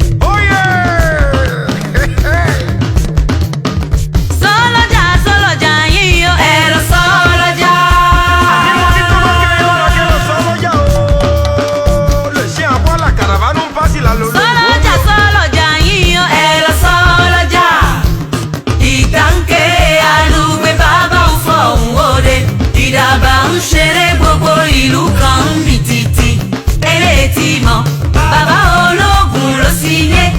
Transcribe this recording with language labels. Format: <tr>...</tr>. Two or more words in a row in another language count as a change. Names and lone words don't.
<yo>Oye! Sọ́lọ́jà, sọ́lọ́jà yín o, ẹ lọ sọ́lọ́jà. Àní mo ní tó bá kéré lọ́dọ̀ kí lọ sọ́lọ́jà o.</yo> <fr>Le chien aboie, la caravane passe, il a le</fr> <yo>Sọ́lọ́jà, sọ́lọ́jà yín o, ẹ lọ sọ́lọ́jà. Ìgbà ń ké alúgbe, bàbá ń fọhùn òde. Ìdàbà ń ṣeré, gbogbo ìlú kan ń mì tìtì. Eléyìí ti mọ̀, bàbá ológun ló sì yé.</yo>